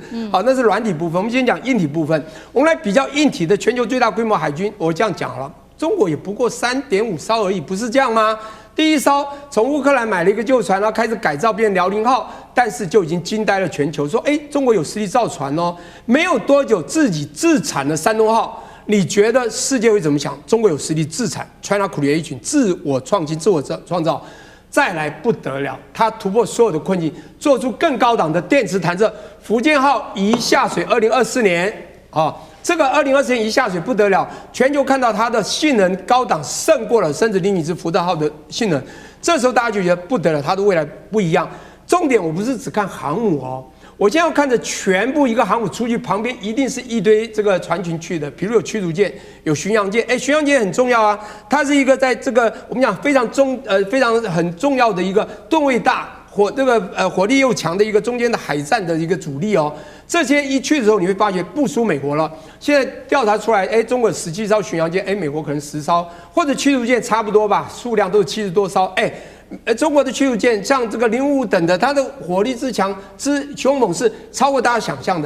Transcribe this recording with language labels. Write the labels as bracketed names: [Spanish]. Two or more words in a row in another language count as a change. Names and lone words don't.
[Chinese] 好，那是軟體部分。我們先講硬體部分。我們來比較硬體的全球最大規模海軍，我這樣講好了，中國也不過3.5艘而已，不是這樣嗎？第一艘從烏克蘭買了一個舊船，然後開始改造變遼寧號，但是就已經驚呆了全球，說中國有實力造船哦，沒有多久自己自產了山東號。你覺得世界會怎麼想？中國有實力自產 ， [English] China Creation， [Chinese] 自我創新、自我創造，再來不得了，它突破所有的困境，做出更高檔的電磁彈射。福建號一下水，2024年啊。這個2024年一下水不得了，全球看到它的性能高檔勝過了甚至尼米茲福特號的性能，這時候大家就覺得不得了，它的未來不一樣。重點我不是只看航母哦，我現在要看着全部一個航母出去，旁邊一定是一堆這個船群去的，比如有驅逐艦、有巡洋艦，巡洋艦很重要啊，它是一個在這個我們講非常很重要的一個噸位大。火力又強的一個中間的海戰的一個主力哦，這些一去的時候，你會發覺不輸美國了。現在調查出來，中國有17艘巡洋艦，美國可能10艘，或者驅逐艦差不多吧，數量都是70多艘，中國的驅逐艦像這個055等的，它的火力之強之兇猛是超過大家想象的。